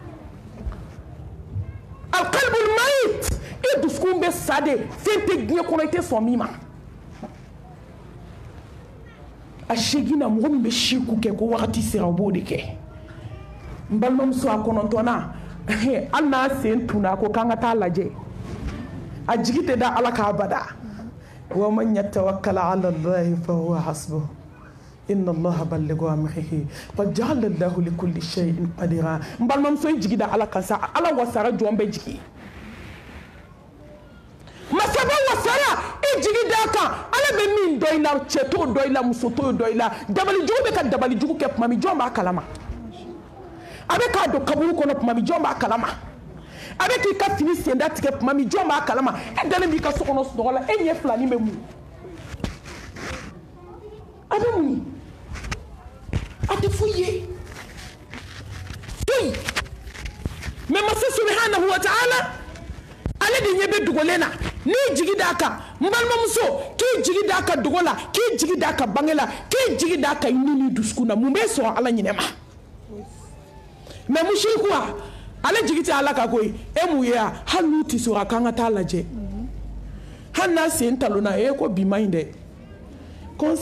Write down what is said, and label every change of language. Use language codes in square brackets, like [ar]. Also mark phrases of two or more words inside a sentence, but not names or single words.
[ar] القلب ميت [bm] e dusukun bɛ sa de fɛn tɛ diɲɛ kɔnɔ i tɛ sɔn min ma a segina mɔgɔ min bɛ siku kɛ ko wagati sera o b'o de kɛ n balimamuso a kɔnɔntɔnna hali n'a sen tunna ko k'an ka taa lajɛ a jigi tɛ da ala k'a bada [ar] ومن يتوكل على الله فهو حسبه إن الله بالغ أمره قد جعل الله لكل شيء قدرا [bm] n balimamuso i jigi da ala kan sa ala wasara jɔn bɛ jigi masaba wasara i jigi da kan ala bɛ min dɔ i la cɛ t'o dɔ i la muso t'o dɔ i la dabalijugu bɛ ka dabalijugu kɛ tuma min jɔn b'a kalama a bɛ k'a don kaburu kɔnɔ tuma min jɔn b'a kalama a bɛ k'i ka fini senda tigɛ tuma min jɔn b'a kalama e dalen b'i ka so kɔnɔ sunɔgɔ la e ɲɛ filanin bɛ mun a bɛ mun a tɛ foyi ye foyi mɛ masa [ar] سبحانه وتعالى [bm] ale de ɲɛ bɛ dogolen na n'i jigi d'a kan n balimamuso k'i jigi d'a kan dogo la k'i jigi d'a kan bange la k'i jigi d'a kan i ni dusukun na mun bɛ sɔrɔ ala ɲinɛ ma mɛ musirikuwa ale jigi tɛ ala kan koyi e mun ye a hali n'u tɛ sɔrɔ a k'an ka taa lajɛ hali n'a sen talonna e ko bi ma ɲi dɛ ko n